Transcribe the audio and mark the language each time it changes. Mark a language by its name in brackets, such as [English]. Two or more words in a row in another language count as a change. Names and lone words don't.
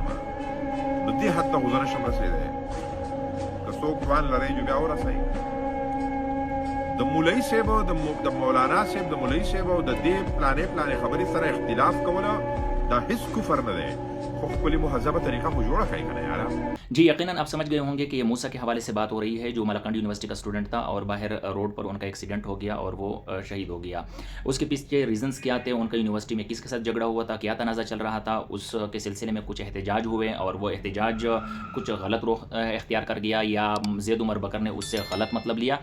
[Pashto] نو دې حد ته خو زه نشم رسېدی. که څوک توان لرئ جو بیا ورسئ. د مولوي صاحب او د مولانا صاحب، د مولوي صاحب او د دې پلانې خبرې سره اختلاف کوله دا هیڅ کفر نه دی، خو خپلې مهذبه طریقه خو جوړه کړئ که نه یاره. [Urdu] جی یقیناً آپ سمجھ گئے ہوں گے کہ یہ موسیٰ کے حوالے سے بات ہو رہی ہے، جو ملاکنڈ یونیورسٹی کا اسٹوڈنٹ تھا اور باہر روڈ پر ان کا ایکسیڈنٹ ہو گیا اور وہ شہید ہو گیا. اس کے پیچھے ریزنز کیا تھے، ان کا یونیورسٹی میں کس کے ساتھ جھگڑا ہوا تھا، کیا تنازعہ چل رہا تھا، اس کے سلسلے میں کچھ احتجاج ہوئے اور وہ احتجاج کچھ غلط رخ اختیار کر گیا یا زید عمر بکر نے اس سے غلط مطلب لیا.